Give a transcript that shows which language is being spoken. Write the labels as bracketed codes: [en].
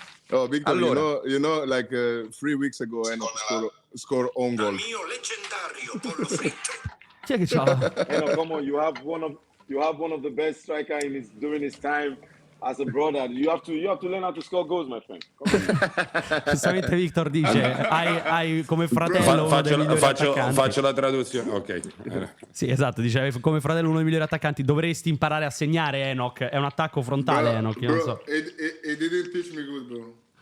[en] Oh, Victor, allora, you know, like 3 weeks ago, Enoch scored own goal. [it] Il mio leggendario pollo fritto. Chi è che c'ha? [en] Enoch, come on, you have one of the best striker during his time as a brother. You have to learn how to score goals, my friend. [it] Giustamente Victor dice, hai come fratello uno dei migliori attaccanti. Faccio la traduzione, ok. Sì, esatto, dice come fratello uno dei migliori attaccanti. Dovresti imparare a segnare, Enoch. È un attacco frontale, Enoch, io non so. [en] It didn't teach me good, bro.